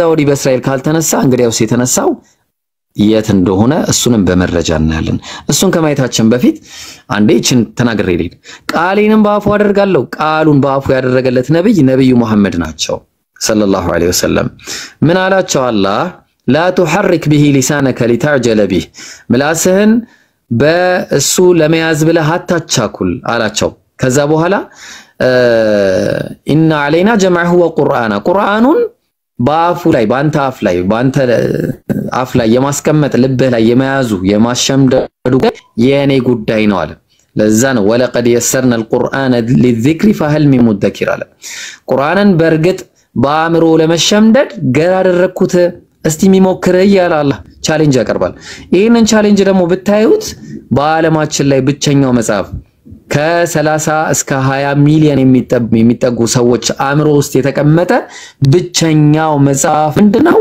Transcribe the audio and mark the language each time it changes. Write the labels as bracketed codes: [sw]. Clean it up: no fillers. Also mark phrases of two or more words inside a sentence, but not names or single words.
[am] ወዲህ በእስራኤል ካልተነሳ እንግዲያውስ የተነሳው የት እንደሆነ እሱንም በመረጃ እናያለን እሱን ከማየታችን በፊት አንዴ እቺን ተናግሬ ልሂድ ቃሌንም በአፉ አደርጋለሁ ቃሉን በአፉ ያደረገለት ነብዩ መሐመድ ናቸው [ar] صلى الله عليه وسلم [am] ምን አላቸው አላህ [ar] لا تحرك به لسانك لتعجل به [am] ምላስህን በእሱ ለመያዝ ብለህ አታቻኩል አላቸው ከዛ በኋላ [ar] إن علينا جمعه وقرآن [am] ቁርአኑን በአፉ ላይ ባንተ አፍ ላይ የማስቀመጥ ልብህ ላይ የመያዙ የማሸምደዱ የኔ ጉዳይ ነው አለ ለዛ ነው [ar] ولقد يسرنا القرآن للذكر فهل من مدكر [am] አለ ቁርአንን በርግጥ በአእምሮ ለመሸምደድ ገር አደረኩት እስቲ ሚሞክር ይላል አላህ ቻሌንጅ ያቀርባል ይሄንን ቻሌንጅ ደግሞ ብታዩት በአለማችን ላይ ብቸኛው መጽሐፍ ከ30 እስከ 20 ሚሊዮን የሚጠጉ ሰዎች አእምሮ ውስጥ የተቀመጠ ብቸኛው መጽሐፍ ምንድነው